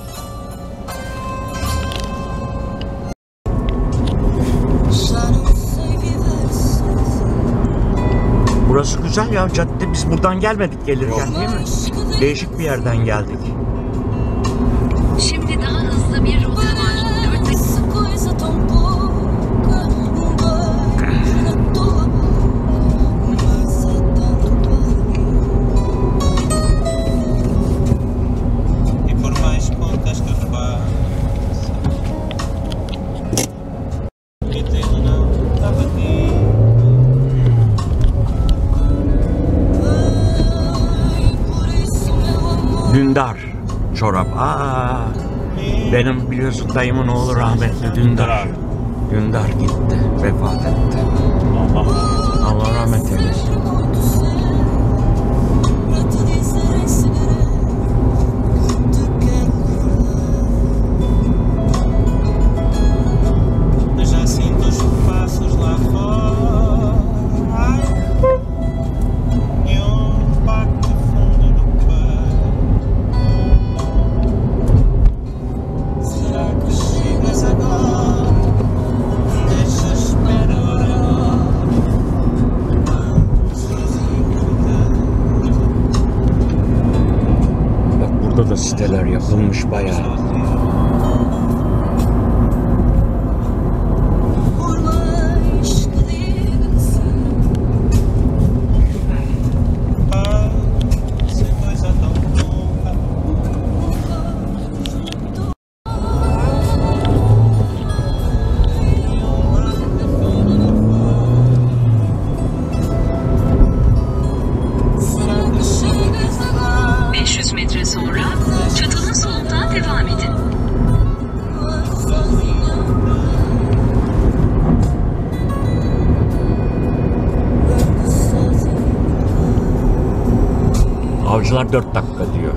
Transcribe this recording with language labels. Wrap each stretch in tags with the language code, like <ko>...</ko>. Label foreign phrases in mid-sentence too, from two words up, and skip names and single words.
<tr>Burası güzel ya cadde. Biz buradan gelmedik gelirken değil mi? Değişik bir yerden geldik. Şimdi daha hızlı bir rota var. 4 dakika.</tr> <pt>Essa coisa tão pouca, na toa, mas é tanto E por mais contas que faça, pretendo não estava aqui. por isso meu amor.</pt> <tr>Dündar çorap. Benim biliyorsun dayımın oğlu rahmetli Dündar. Dündar gitti, vefat etti. Allah rahmet eylesin.</tr> <pt>Pra te dizer em segredo que te quero Mas já sinto os passos lá fora. Ai, e bate fundo do peito. Será que chegas agora? Deixa esperar.</pt> <tr>Bak burada da siteler yapılmış bayağı.</tr> <pt>por mais que diga que sim. Essa coisa tão pouca. Será que chegas agora?</pt> <tr>500 metre sonra çatının solundan devam edin. Avcılar 4 dakika diyor.</tr>